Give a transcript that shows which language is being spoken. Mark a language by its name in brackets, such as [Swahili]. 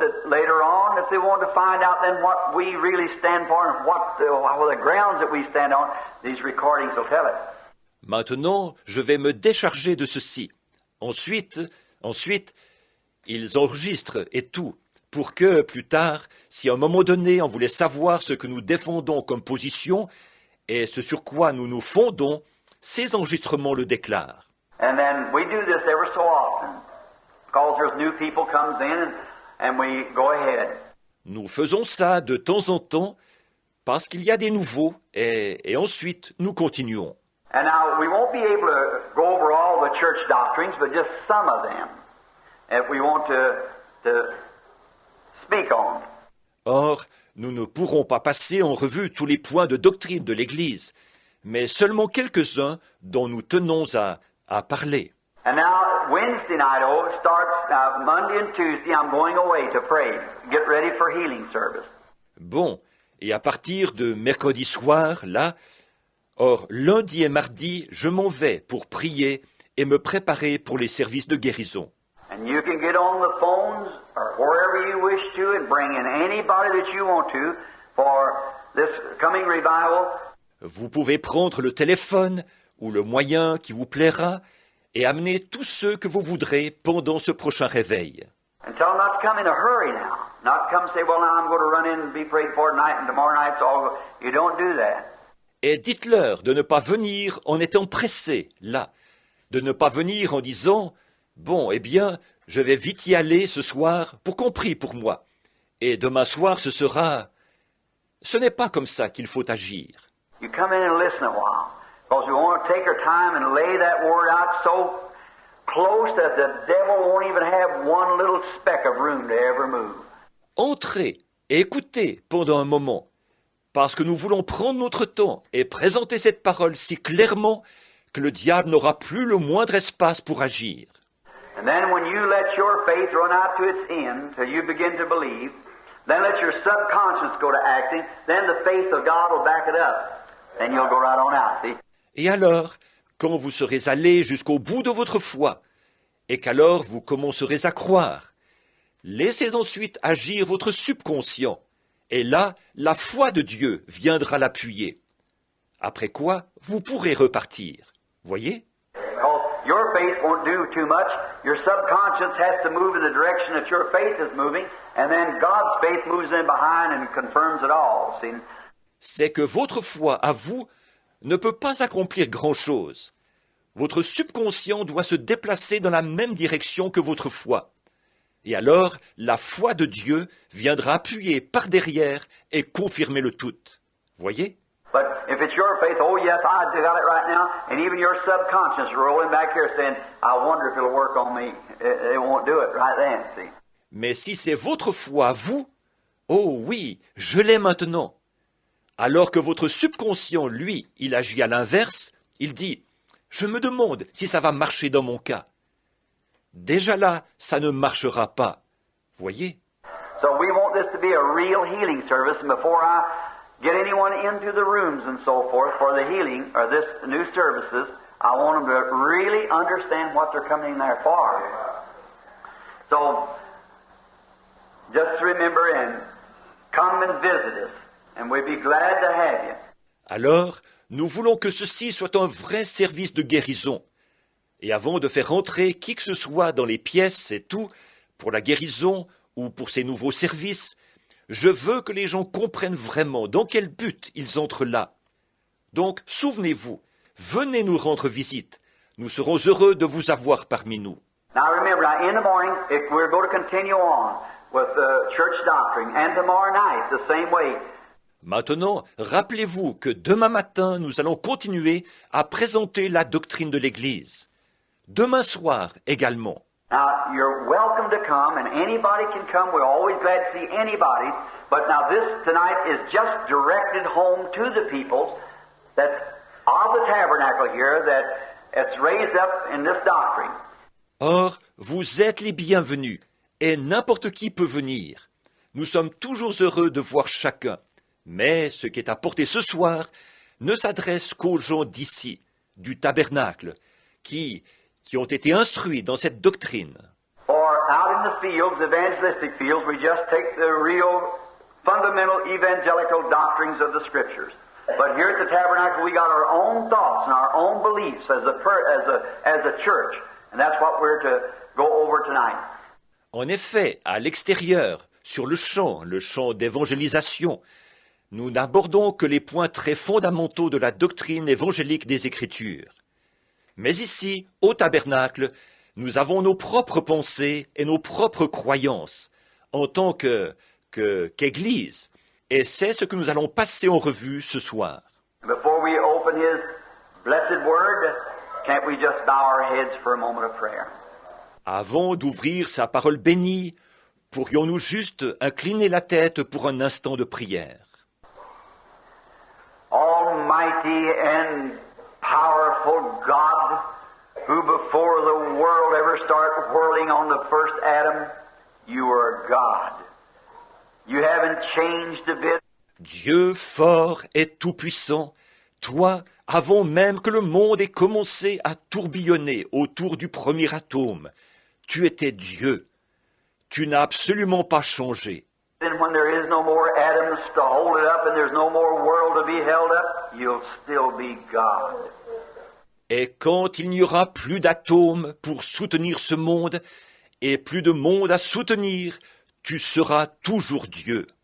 [English] That later on, if they want to find out then what we really stand for and what the grounds that we stand on, these recordings will tell it. [French] Maintenant, je vais me décharger de ceci. Ensuite, ils enregistrent et tout, pour que, plus tard, si à un moment donné on voulait savoir ce que nous défendons comme position et ce sur quoi nous nous fondons, ces enregistrements le déclarent. [English] And then we do this ever so often, because there's new people comes in and we go ahead. [French] Nous faisons ça de temps en temps parce qu'il y a des nouveaux et ensuite nous continuons. [English] And now we won't be able to go over all the church doctrines, but just some of them, if we want to speak on. [French] Or, nous ne pourrons pas passer en revue tous les points de doctrine de l'Église, mais seulement quelques-uns dont nous tenons à parler. [English] And now Wednesday night starts Monday and Tuesday. I'm going away to pray, get ready for healing service. [French] Bon, et à partir de mercredi soir, là, or lundi et mardi, je m'en vais pour prier et me préparer pour les services de guérison. [English] And you can get on the phones or wherever you wish to and bring in anybody that you want to for this coming revival. [French] Vous pouvez prendre le téléphone ou le moyen qui vous plaira et amener tous ceux que vous voudrez pendant ce prochain réveil. [English] And tell them not to come in a hurry now. Not come say, well, now I'm going to run in and be prayed for tonight and tomorrow night's all. You don't do that. [French] Et dites-leur de ne pas venir en étant pressés, là. De ne pas venir en disant « Bon, eh bien, je vais vite y aller ce soir pour qu'on prie pour moi. Et demain soir, ce sera... » Ce n'est pas comme ça qu'il faut agir. [English] You come in and listen a while. Because we want to take our time and lay that word out so close that the devil won't even have one little speck of room to ever move. [French] Entrez et écoutez pendant un moment, parce que nous voulons prendre notre temps et présenter cette parole si clairement que le diable n'aura plus le moindre espace pour agir. [English] And then when you let your faith run out to its end, till you begin to believe, then let your subconscious go to acting, then the faith of God will back it up. Then you'll go right on out, see? [French] Et alors, quand vous serez allés jusqu'au bout de votre foi, et qu'alors vous commencerez à croire, laissez ensuite agir votre subconscient, et là, la foi de Dieu viendra l'appuyer. Après quoi, vous pourrez repartir. Voyez? [English] Because your faith won't do too much. Your subconscious has to move in the direction that your faith is moving, and then God's faith moves in behind and confirms it all, see? [French] C'est que votre foi à vous ne peut pas accomplir grand-chose. Votre subconscient doit se déplacer dans la même direction que votre foi. Et alors, la foi de Dieu viendra appuyer par derrière et confirmer le tout. Voyez? [English] But if it's your faith, oh yes, I got it right now, and even your subconscious rolling back here saying, I wonder if it'll work on me. It won't do it right then, see? [French] Mais si c'est votre foi à vous, oh oui, je l'ai maintenant. Alors que votre subconscient, lui, il agit à l'inverse, il dit « Je me demande si ça va marcher dans mon cas. » Déjà là, ça ne marchera pas. Voyez? [English] So we want this to be a real healing service, and before I get anyone into the rooms and so forth for the healing, or this new services, I want them to really understand what they're coming in there for. So, just remember and come and visit us, and we'd be glad to have you. [French] Alors, nous voulons que ceci soit un vrai service de guérison. Et avant de faire entrer qui que ce soit dans les pièces et tout, pour la guérison ou pour ces nouveaux services, je veux que les gens comprennent vraiment dans quel but ils entrent là. Donc, souvenez-vous, venez nous rendre visite. Nous serons heureux de vous avoir parmi nous. [English] Now remember, in the morning, we're going to continue on with church doctrine, and tomorrow night, the same way. [French] Maintenant, rappelez-vous que demain matin, nous allons continuer à présenter la doctrine de l'Église. demain soir également. [English] Now, you're welcome to come, and anybody can come. We're always glad to see anybody. But now this tonight is just directed home to the people that of the tabernacle here that it's raised up in this doctrine. [French] Or, vous êtes les bienvenus, et n'importe qui peut venir. Nous sommes toujours heureux de voir chacun, mais ce qui est apporté ce soir ne s'adresse qu'aux gens d'ici, du tabernacle, qui ont été instruits dans cette doctrine. [English] Or out in the fields, evangelistic fields, we just take the real fundamental evangelical doctrines of the Scriptures. But here at the tabernacle, we got our own thoughts and our own beliefs as a church, and that's what we're to go over tonight. [French] En effet, à l'extérieur, sur le champ d'évangélisation, nous n'abordons que les points très fondamentaux de la doctrine évangélique des Écritures. Mais ici, au tabernacle, nous avons nos propres pensées et nos propres croyances en tant qu'Église, et c'est ce que nous allons passer en revue ce soir. [English] Before we open His blessed word, can't we just bow our heads for a moment of prayer? [French] Avant d'ouvrir sa parole bénie, pourrions-nous juste incliner la tête pour un instant de prière? [English] Almighty and powerful God, who before the world ever started whirling on the first atom, you are God. You haven't changed a bit. [French] Dieu fort et tout-puissant, toi, avant même que le monde ait commencé à tourbillonner autour du premier atome, tu étais Dieu. Tu n'as absolument pas changé. [English] Then when there is no more atoms to hold it up and there's no more world to be held up, you'll still be God. [French] Et quand il n'y aura plus d'atomes pour soutenir ce monde, et plus de monde à soutenir, tu seras toujours Dieu.